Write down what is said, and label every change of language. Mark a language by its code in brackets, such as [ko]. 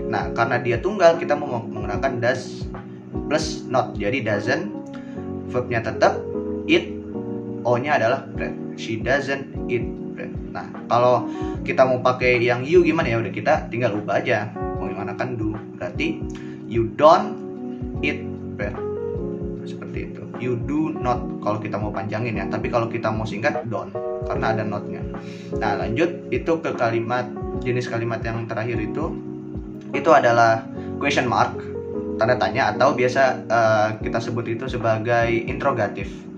[id] Nah, karena dia tunggal, kita mau menggunakan does plus not. Jadi doesn't, verbnya tetap, eat, O-nya adalah bread. [en] She doesn't eat bread. [id] Nah, kalau kita mau pakai yang you gimana ya? Udah, kita tinggal ubah aja. Menggunakan do. Berarti [en] you don't eat bread. [id] Seperti itu. [en] You do not [id] kalau kita mau panjangin ya. Tapi kalau kita mau singkat, don't, karena ada not-nya. Nah, lanjut itu ke kalimat, jenis kalimat yang terakhir itu adalah question mark, tanda tanya, atau biasa kita sebut itu sebagai interrogatif.